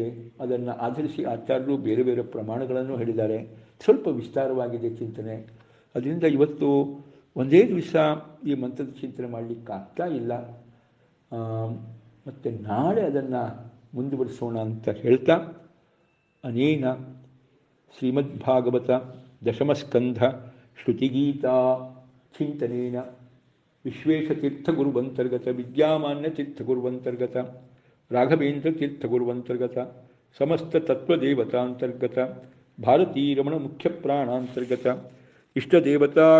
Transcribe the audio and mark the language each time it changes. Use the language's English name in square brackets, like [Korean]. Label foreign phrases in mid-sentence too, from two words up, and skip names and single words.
[Kannada] ಅದನ್ನು ಆಧರಿಸಿ ಆಚಾರ್ಯರು ಬೇರೆ ಬೇರೆ ಪ್ರಮಾಣಗಳನ್ನು ಹೇಳಿದ್ದಾರೆ. ಸ್ವಲ್ಪ ವಿಸ್ತಾರವಾಗಿದೆ ಚಿಂತನೆ. ಅದರಿಂದ ಇವತ್ತು ಒಂದೇ ದಿವಸ ಈ ಮಂತ್ರದ ಚಿಂತನೆ ಮಾಡಲಿಕ್ಕಾಗ್ತಾ ಇಲ್ಲ. ಮತ್ತು ನಾಳೆ ಅದನ್ನು ಮುಂದುವರಿಸೋಣ ಅಂತ ಹೇಳ್ತಾ, [Sanskrit] ಅನೇನ ಶ್ರೀಮದ್ಭಾಗವತ ದಶಮಸ್ಕಂಧ ಶ್ರುತಿಗೀತಾ ಚಿಂತನೇನ ವಿಶ್ವೇಶತೀರ್ಥಗುರುವಂತರ್ಗತ ವಿದ್ಯಾಮಾನ್ಯತೀರ್ಥಗುರುವಂತರ್ಗತ ರಾಘವೇಂದ್ರತೀರ್ಥಗುರುವಂತರ್ಗತ ಸಮಸ್ತ ತತ್ವದೇವತಾಂತರ್ಗತ ಭಾರತೀರಮಣ ಮುಖ್ಯಪ್ರಾಣಾಂತರ್ಗತ ಇಷ್ಟದೇವತಾ